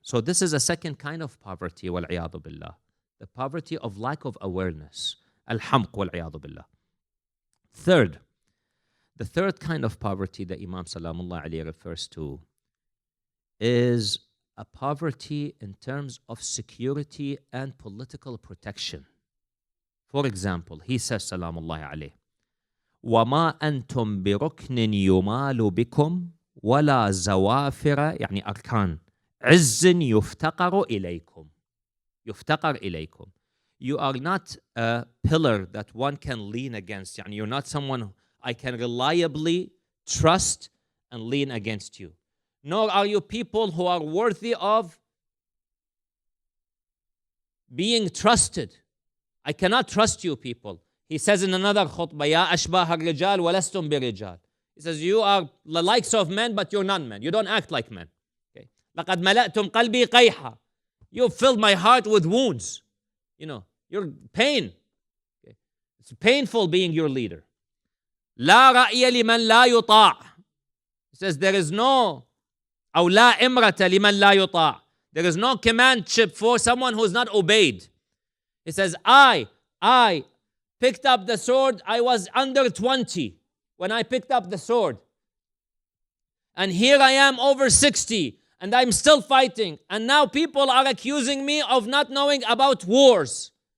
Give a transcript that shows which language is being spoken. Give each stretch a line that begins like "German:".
English: So this is a second kind of poverty, wal-'iyadu billah. The poverty of lack of awareness. Al-hamq wal-'iyadu billah. Third, the third kind of poverty that Imam Salamullah alayhi refers to is a poverty in terms of security and political protection. For example, he says,
Arabic: Salamullah alayhi, وَمَا أَنْتُمْ بِرُكْنٍ يُمَالُ بِكُمْ وَلَا زَوَافِرَ يعني أركان عِزٍ يُفْتَقَرُ إِلَيْكُمْ. يُفْتَقَرْ إِلَيْكُمْ.
English: You are not a pillar that one can lean against. Yani you're not someone I can reliably trust and lean against you. Nor are you people who are worthy of being trusted. I cannot trust you people. He says in another khutbah,
Arabic: يَا أَشْبَاهَ الرِّجَالِ وَلَسْتُمْ بِرِجَالِ.
English: He says, you are the likes of men, but you're not men. You don't act like men.
Arabic: Okay. لَقَدْ مَلَأْتُمْ قَلْبِي قَيْحًا.
English: You filled my heart with wounds. You're pain. Okay. It's painful being your leader.
Arabic: لَا رَأْيَ لِمَنْ لَا يُطَاعُ.
English: He says, there is no
Arabic: أو لا إمرة لمن لا يطاع.
English: There is no commandship for someone who is not obeyed. He says, I picked up the sword. I was under 20 when I picked up the sword. And here I am over 60 and I'm still fighting. And now people are accusing me of not knowing about wars.